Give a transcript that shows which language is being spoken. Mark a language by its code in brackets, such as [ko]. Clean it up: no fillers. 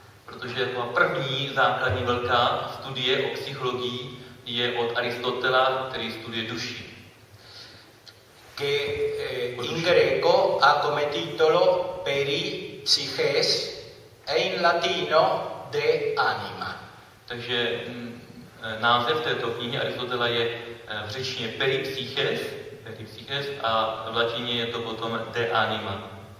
[cs] Protože ta první základní velká studie o psychologii je od Aristotela, který studuje duši. [it] Che in greco ha come titolo peri psiches e in latino de anima. [cs] Takže název této knihy Aristotela je v řečtině peri psiches a v latině je to potom de anima.